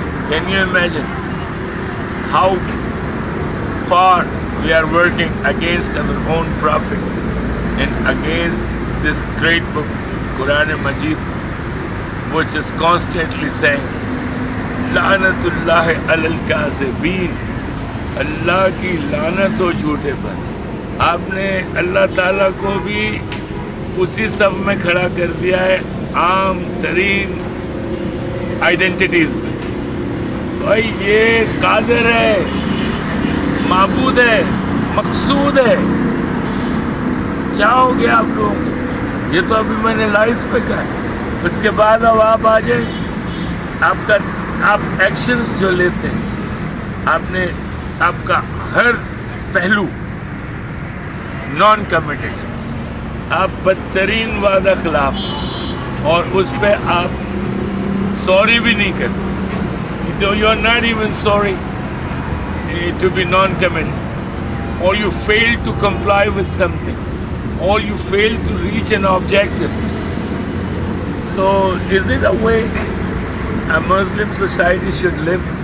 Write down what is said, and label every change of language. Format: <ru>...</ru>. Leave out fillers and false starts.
<en>Can you imagine how far we are working against our own prophet and against this great book, Quran Majid, which is constantly saying,</en> <ar>La'natullahi alal kazibin,</ar> <ur>اللہ کی لعنت ہو جھوٹے پر. آپ نے اللہ تعالیٰ کو بھی اسی صف میں کھڑا کر دیا ہے عام ترین آئیڈینٹیز میں. بھائی یہ قادر ہے، معبود ہے، مقصود ہے. کیا ہو گیا آپ لوگوں کو؟ یہ تو ابھی میں نے لائف پہ کہا. اس کے بعد اب آپ آ جائیں، آپ ایکشنز جو لیتے ہیں، آپ کا ہر پہلو نان کمیٹڈ، آپ بدترین وعدہ خلاف، اور اس پہ آپ سوری بھی نہیں کرتے.</ur> <en>You are not even sorry to be non-committed, or you fail to comply with something, or you fail to reach an objective. So is it a way a Muslim society should live?</en>